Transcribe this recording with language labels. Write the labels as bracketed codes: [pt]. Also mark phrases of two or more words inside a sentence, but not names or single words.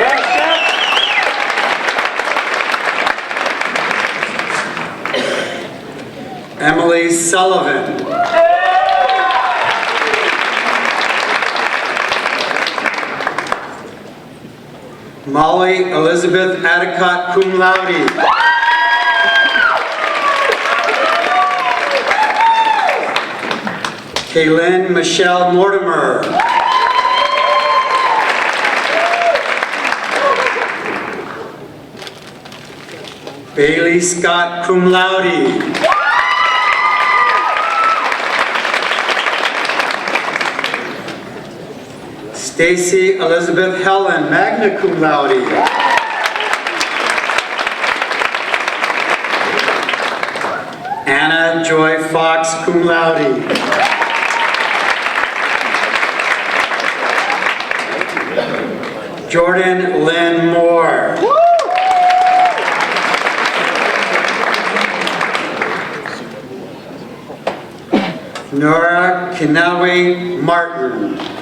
[en] Emily Sullivan. Molly Elizabeth Adicott, [la] cum laude. [en] Kaylin Michelle Mortimer. Bailey Scott, [la] cum laude. [en] Stacy Elizabeth Helen, [la] magna cum laude. [en] Anna Joy Fox, [la] cum laude. [en] Jordan Lynn Moore. Nora Kinawe Martin.